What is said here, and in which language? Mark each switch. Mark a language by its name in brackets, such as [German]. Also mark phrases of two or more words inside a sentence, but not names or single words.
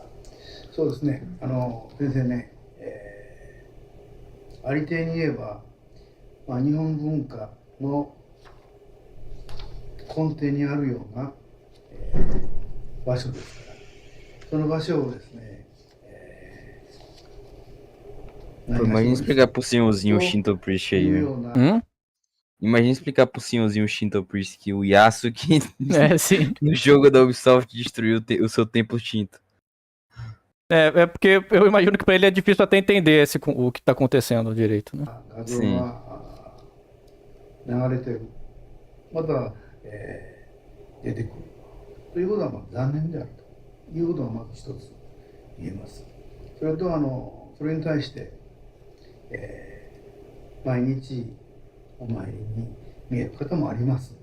[Japanese] そうですね。先生ね、ありていに言えば、日本文化の根底にあるような、場所ですから、その場所をですね、 [Portuguese] Imagina explicar pro senhorzinho o [English] Shinto Priest [Portuguese] aí, né? Imagina explicar pro senhorzinho o [English] Shinto Priest [Portuguese] que o Yasuke Sim. no jogo da Ubisoft destruiu o seu templo Shinto. É porque eu imagino que pra ele é difícil até entender o que tá acontecendo direito, né? Sim. [Japanese] 流れてる。また、出てくる。ということは残念であるということがまず一つ言えます。それとそれに対して、毎日お参りに見える方もあります。